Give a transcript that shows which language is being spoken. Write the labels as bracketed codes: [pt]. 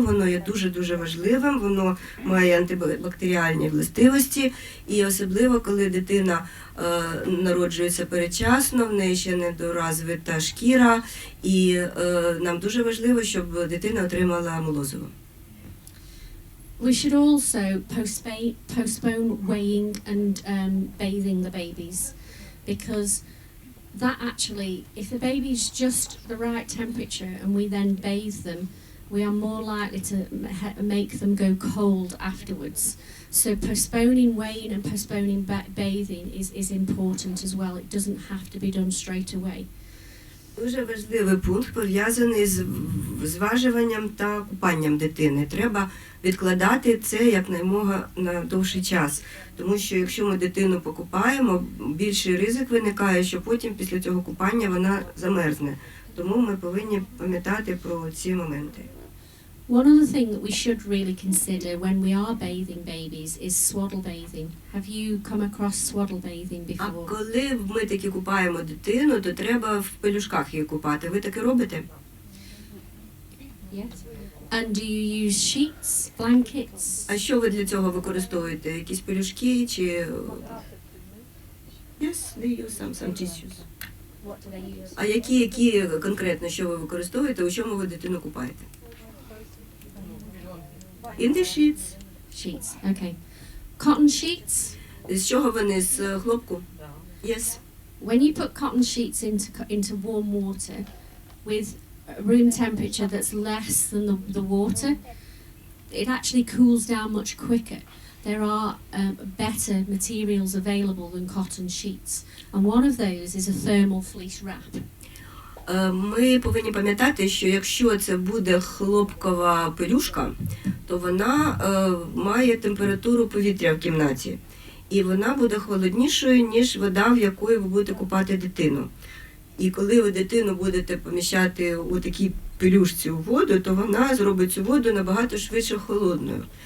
[uk] Воно є дуже-дуже важливим, воно має антибактеріальні властивості, і особливо, коли дитина народжується передчасно, в неї ще недоразвита шкіра, і нам дуже важливо, щоб дитина отримала молозиво. [en] We should also postpone weighing and bathing the babies, because that actually, if the baby's just the right temperature and we then bathe them, we are more likely to make them go cold afterwards. So postponing weighing and postponing bathing is important as well. It doesn't have to be done straight away. [uk] Дуже важливий пункт пов'язаний з зважуванням та купанням дитини. Треба відкладати це якнаймога на довший час. Тому що якщо ми дитину покупаємо, більший ризик виникає, що потім після цього купання вона замерзне. Тому ми повинні пам'ятати про ці моменти. [en] One other thing that we should really consider when we are bathing babies is swaddle bathing. Have you come across swaddle bathing before? [uk] А коли ми таки купаємо дитину, то треба в пелюшках її купати. Ви таке робите? [en] Yes. And do you use sheets, blankets? [uk] А що ви для цього використовуєте? Якісь пелюшки чи... [en] Yes, they use some tissues. What do they use? [uk] А які конкретно, що ви використовуєте, у чому ви дитину купаєте? [en] In the sheets. Sheets, okay. Cotton sheets? [uk] З чого вони? З хлопку? [en] Yes. When you put cotton sheets into warm water with a room temperature that's less than the water, it actually cools down much quicker. There are better materials available than cotton sheets, and one of those is a thermal fleece wrap. [uk] Ми повинні пам'ятати, що якщо це буде хлопкова пелюшка, то вона має температуру повітря в кімнаті. і вона буде холоднішою, ніж вода, в якої ви будете купати дитину. І коли ви дитину будете поміщати у такій пелюшці у воду, то вона зробить цю воду набагато швидше холодною.